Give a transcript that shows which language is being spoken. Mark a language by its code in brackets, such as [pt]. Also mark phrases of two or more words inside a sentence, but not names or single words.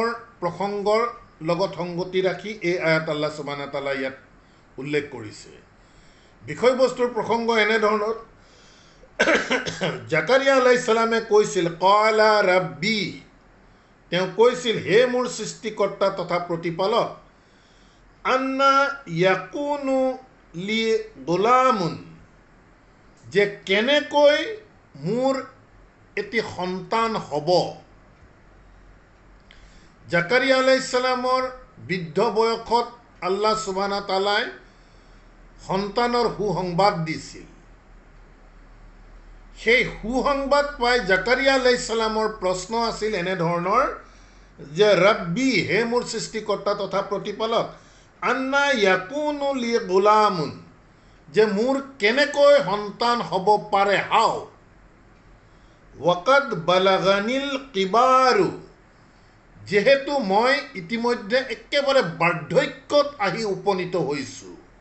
[as] প্ৰসংগৰ লগত সংগতি ৰাখি এই আয়াত [ar] الله سبحانه تعالى [as] ইয়াত উল্লেখ কৰিছে বিষয়বস্তুৰ প্ৰসংগ এনে ধৰণৰ জাকাৰিয়া [ar] عليه السلام [as] কৈছিল [ar] قال رب [as] তেওঁ কৈছিল হে মোৰ সৃষ্টিকৰ্তা তথা প্ৰতিপালক [ar] أنى يكون لي غلام [as] যে কেনেকৈ মোৰ এটি সন্তান হ'ব জাকাৰিয়া [ar] عليه السلام [as] বৃদ্ধ বয়সত [ar] الله سبحانه تعالى [as] সন্তানৰ সুসংবাদ দিছিল সেই সুসংবাদ পাই জাকাৰিয়া [ar] عليه السلام [as] প্ৰশ্ন আছিল এনে ধৰণৰ যে ৰব্বি হে মোৰ সৃষ্টিকৰ্তা তথা প্ৰতিপালক [ar] أنى يكون لي غلام [as] যে মোৰ কেনেকৈ সন্তান হ'ব পাৰে হাও [ar] وقد بلغني الكبر [as] যেহেতু মই ইতিমধ্যে একেবাৰে বাৰ্ধক্যত আহি উপনীত হৈছো